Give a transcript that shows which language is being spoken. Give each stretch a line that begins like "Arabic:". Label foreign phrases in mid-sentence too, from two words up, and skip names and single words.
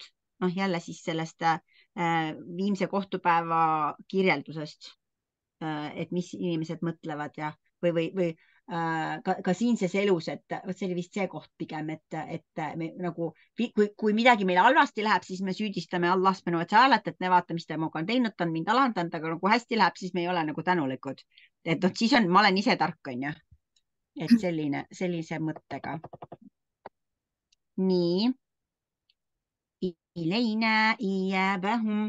Estonian: Noh, jälle siis sellest viimse kohtupäeva kirjeldusest, et mis inimesed mõtlevad ja või ka siinses elus, et see oli vist see koht pigem, et me nagu, kui midagi meil halvasti läheb, siis me süüdistame
Arabic: الله سبحانه وتعالى,
Estonian: et ne vaata, mis ta muga on teinud, ta on mind alandanud, aga kui hästi läheb, siis me ei ole nagu tänulikud. Et siis on, ma olen ise tark, on ju. Et sellise mõttega. Nii.
Arabic: إلينا إيابهم.